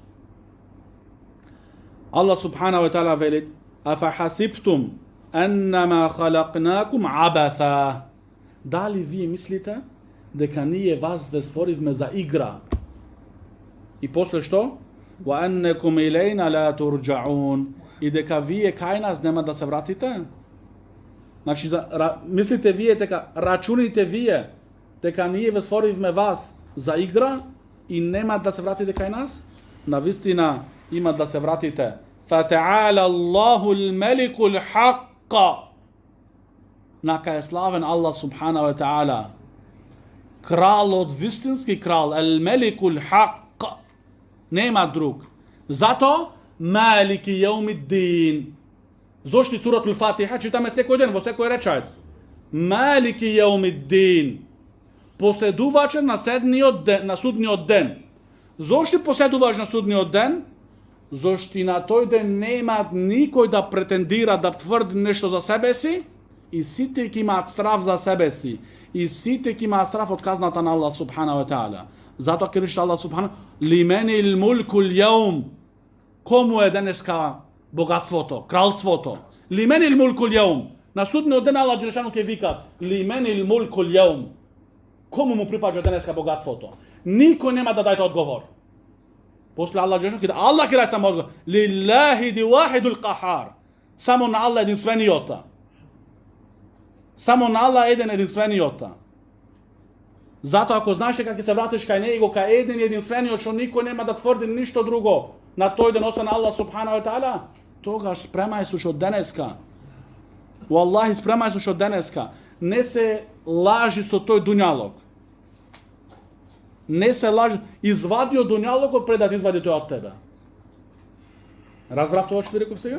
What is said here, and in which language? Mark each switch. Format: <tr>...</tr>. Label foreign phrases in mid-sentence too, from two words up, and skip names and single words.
<ar>الله سبحانه وتعالى велит: أفحسبتم أنما خلقناكم عبثا.</ar> <mk>Дали вие мислите дека ние вас ве створивме за игра? И после што?</mk> <ar>وأنكم إلينا لا ترجعون.</ar> <mk>И дека вие кај нас нема да се вратите? Значи, мислите вие дека, рачуните вие дека ние ве створивме вас за игра и нема да се вратите кај нас? Навистина има да се вратите.</mk> <ar>فتعالى الله الملك الحق.</ar> <mk>Нака е славен</mk> <ar>الله سبحانه وتعالى.</ar> <mk>Кралот, вистински крал,</mk> <ar>الملك الحق.</ar> <mk>Нема друг. Зато</mk> <ar>مالك يوم الدين.</ar> <mk>Зошто суратул Фатиха читаме секој ден во секој речајт.</mk> <ar>مالك يوم الدين.</ar> <mk>Поседувачен на судниот ден. Зошто поседуваш на судниот ден? Зошто на тој ден нема никој да претендира да тврди нешто за себе си и сите ќе имаат страв за себе си. И сите ќе имаат страв од казната на</mk> <ar>الله سبحانه وتعالى.</ar> <mk>Затоа ќе рече</mk> <ar>الله سبحانه: لمن الملك اليوم.</ar> <mk>Кому е денеска богатството, кралството?</mk> <ar>لمن الملك اليوم.</ar> <mk>Na судниот ден</mk> <ar>الله جل شأنه</ar> <mk>ќе вика</mk> <ar>لمن الملك اليوم.</ar> <mk>Кому му припаѓа денеска богатството? Никој нема да даде одговор. После</mk> <ar>الله جل شأنه</ar> <mk>ќе Аллах ќе даде само одговор.</mk> <ar>لله الواحد القهار.</ar> <mk>Само на Аллах единствениот. Само на Аллах единствениот. Зато ако знаеш дека ќе се вратиш кај него, кај единствениот, што никој нема да тврди ништо друго на тој ден освен</mk> <ar>الله سبحانه وتعالى,</ar> <mk>тогаш спремај се од денеска. Валлахи спремај се од денеска. Не се лажи со тој дуњалог. Не се лажи. Извади од дуњалогот пред да извади тој од тебе. Разбрав тоа што ти реков сега?</mk>